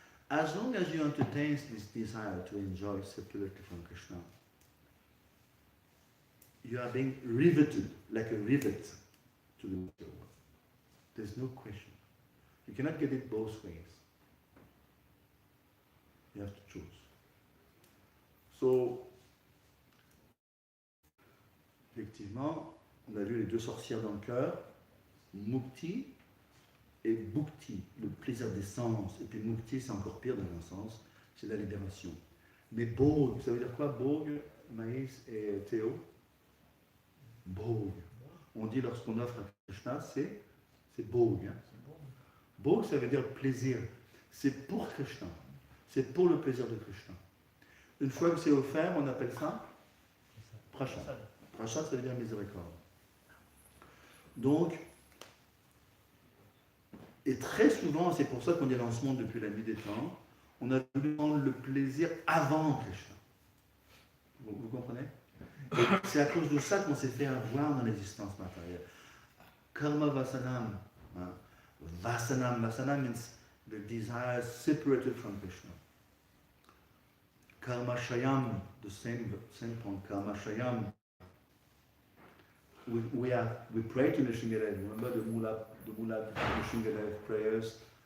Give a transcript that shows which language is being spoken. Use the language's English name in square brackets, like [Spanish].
[English] As long as you entertain this desire to enjoy separately from Krishna, you are being riveted like a rivet to the material world. There's no question. You cannot get it both ways. You have to choose. [French] So, effectivement, on a vu les deux sorcières dans le cœur, Mukti et Bhukti, le plaisir des sens. Et puis Mukti, c'est encore pire dans un sens, c'est la libération. Mais Bhog, ça veut dire quoi, Bhog, Maïs et Théo? Bhog. On dit lorsqu'on offre à Krishna, c'est Bhog. Hein? Bhog, ça veut dire plaisir. C'est pour Krishna. C'est pour le plaisir de Krishna. Une fois que c'est offert, on appelle ça Prasad. Prasad, ça veut dire miséricorde. Donc, et très souvent, c'est pour ça qu'on est dans ce monde depuis la nuit des temps, on a voulu prendre le plaisir avant Krishna. Vous comprenez? C'est à cause de ça qu'on s'est fait avoir dans l'existence matérielle. Karma Vasanam. Hein? [English] Vasanam means the desire separated from Krishna. Karma Shayam, the same point. Karma Shayam. We pray to Nishingadev. Remember the Mula Nishingadev prayers?